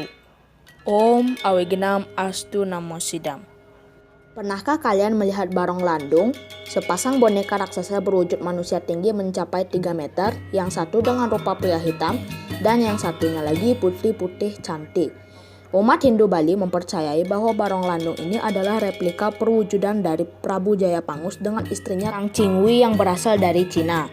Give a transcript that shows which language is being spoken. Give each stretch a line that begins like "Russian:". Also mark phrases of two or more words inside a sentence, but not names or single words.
Sanskrit: ॐ अविघ्नम् अस्तु नमो सिद्धम्.
Indonesian: Pernahkah kalian melihat Barong Landung? Sepasang boneka raksasa berwujud manusia tinggi mencapai 3 meter, yang satu dengan rupa pria hitam, dan yang satunya lagi putih-putih cantik. Umat Hindu Bali mempercayai bahwa Barong Landung ini adalah replika perwujudan dari Prabu Jayapangus dengan istrinya Kang Chingwi yang berasal dari Cina.